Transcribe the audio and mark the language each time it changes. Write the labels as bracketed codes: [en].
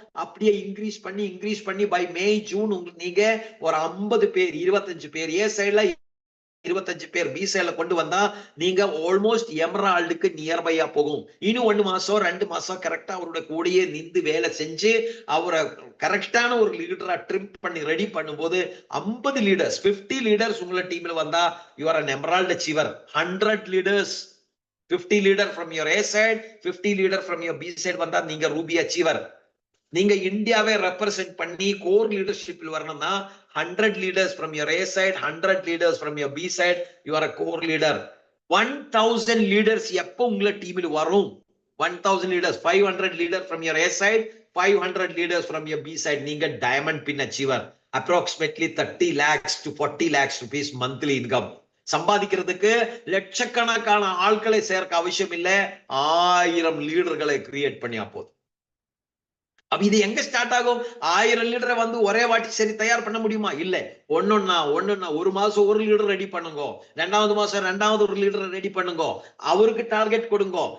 [ta] அப்படியே இன்க்ரீஸ் பண்ணி by May June நீங்க ஒரு 50 பேர், 25 பேர் ஏ சைடுல, 25 பேர் பி சைடுல கொண்டு வந்தா நீங்க ஆல்மோஸ்ட் எமரால்டுக்கு நியர்பையா போகும். இன்னும் 1 மாசம் 2 மாசம் கரெக்டா அவரோட கூடயே நின்று வேலை செஞ்சு அவரை கரெக்டான ஒரு லீடரா ட்ரிம் பண்ணி ரெடி பண்ணும்போது 50 லீடர்ஸ், 50 லீடர்ஸ் உங்களோட டீம்ல வந்தா [en] You are an emerald achiever. 100 leaders, 50 leader from your A side, 50 leader from your B side [ta] வந்தா நீங்க [en] Ruby achiever. [ta] நீங்க இந்தியாவை ரெப்ரசென்ட் பண்ணி கோர் லீடர்ஷிப்ல வரணும்னா [en] 100 leaders from your A side, 100 leaders from your B side, you are a core leader. [ta] 1000 leaders எப்போ உங்கள டீமில் வரும்? [en] 1000 leaders, 500 leaders from your A side, 500 leaders from your B side. நீங்க diamond pin achiever. Approximately 30 lakhs to 40 lakhs rupees monthly income. [ta] சம்பாதிக்கிறதுக்கு லட்சக்கணக்கான ஆட்களை சேர்க்க அவசியம் இல்லை, 1000 லீடர்களை கிரியேட் பண்ணியா போதும். அப்ப இது எங்க ஸ்டார்ட் ஆகும்? 1000 லிட்டரை வந்து ஒரே வாட்டி சரி தயார் பண்ண முடியுமா? இல்ல. ஒன்னொன்னா ஒரு மாசம் 1 லிட்டர் ரெடி பண்ணுங்க, 2வது மாசம் 2வது 1 லிட்டர் ரெடி பண்ணுங்க, அவருக்கு டார்கெட் கொடுங்க.